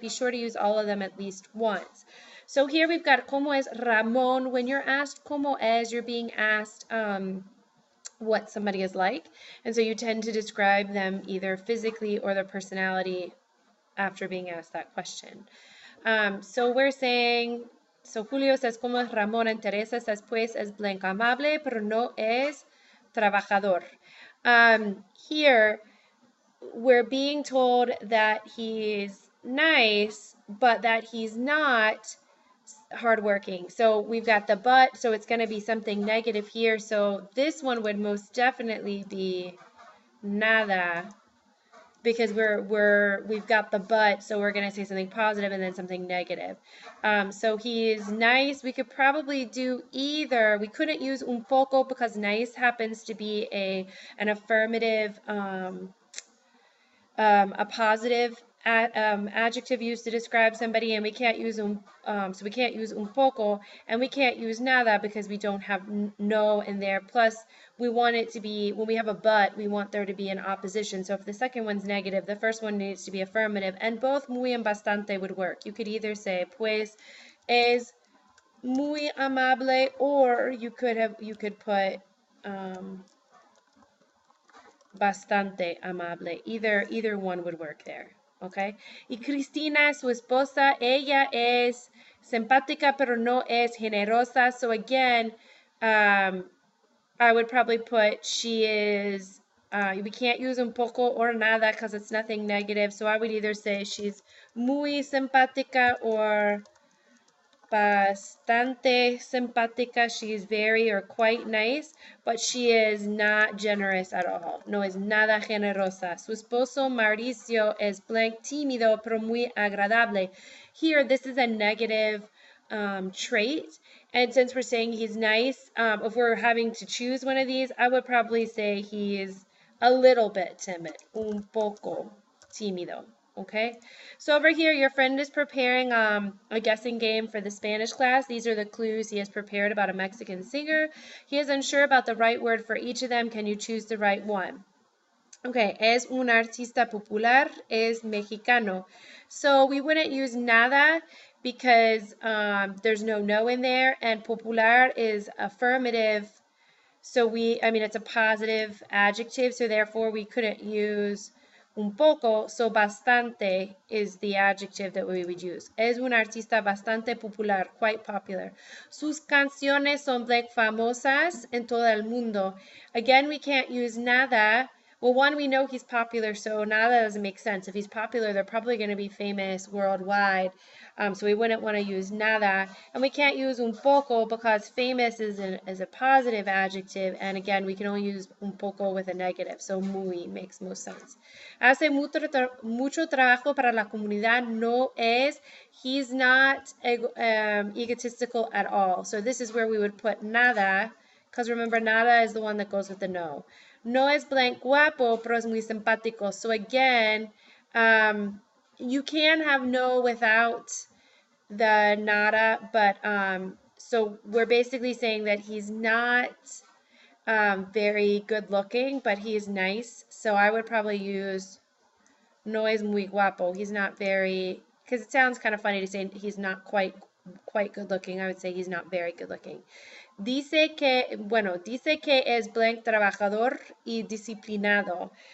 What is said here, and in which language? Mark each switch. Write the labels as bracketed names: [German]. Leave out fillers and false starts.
[English] Be sure to use all of them at least once. So here we've got [Spanish] como es Ramon. [English] When you're asked [Spanish] como es, [English] you're being asked, what somebody is like, and so you tend to describe them either physically or their personality after being asked that question. So we're saying, so Julio says [Spanish] como es Ramón, [English] and Teresa says [Spanish] pues es blanco amable, pero no es trabajador. [English] Here we're being told that he's nice, but that he's not hardworking. So we've got the but, so it's going to be something negative here. So this one would most definitely be nada, because we've got the but, so we're going to say something positive and then something negative. So he's nice. We could probably do either. We couldn't use un poco because nice happens to be an affirmative, a positive adjective used to describe somebody, and we can't use so we can't use un poco, and we can't use nada because we don't have no in there. Plus, we want it to be, when we have a but, we want there to be an opposition. So if the second one's negative, the first one needs to be affirmative, and both muy and bastante would work. You could either say [Spanish] pues es muy amable, [English] or you could put [Spanish] bastante amable. [English] Either one would work there. Okay. [Spanish] Y Cristina, su esposa, ella es simpática, pero no es generosa. [English] So again, I would probably put she is, we can't use un poco or nada because it's nothing negative. So I would either say she's [Spanish] muy simpática [English] or [Spanish] bastante simpática. [English] She is very or quite nice, but she is not generous at all. [Spanish] No es nada generosa. Su esposo Mauricio es blank tímido, pero muy agradable. [English] Here, this is a negative trait. And since we're saying he's nice, if we're having to choose one of these, I would probably say he's a little bit timid. [Spanish] Un poco tímido. [English] Okay, so over here, your friend is preparing a guessing game for the Spanish class. These are the clues he has prepared about a Mexican singer. He is unsure about the right word for each of them. Can you choose the right one? Okay, [Spanish] es un artista popular, es mexicano. [English] So we wouldn't use nada because there's no in there, and popular is affirmative. So it's a positive adjective, so therefore we couldn't use un poco, so bastante is the adjective that we would use. [Spanish] Es un artista bastante popular, [English] quite popular. [Spanish] Sus canciones son famosas en todo el mundo. [English] Again, we can't use nada. Well, one, we know he's popular, so nada doesn't make sense. If he's popular, they're probably going to be famous worldwide. So we wouldn't want to use nada. And we can't use un poco because famous is a positive adjective. And again, we can only use un poco with a negative. So muy makes most sense. [Spanish] Hace mucho trabajo para la comunidad. No es. [English] He's not egotistical at all. So this is where we would put nada, because remember, nada is the one that goes with the no. [Spanish] No es blank guapo, pero es muy simpático. [English] So again, You can have no without the nada, but so we're basically saying that he's not very good looking, but he's nice. So I would probably use [Spanish] no es muy guapo. [English] He's not very, because it sounds kind of funny to say he's not quite good looking. I would say he's not very good looking. [Spanish] Dice que es blank, trabajador y disciplinado.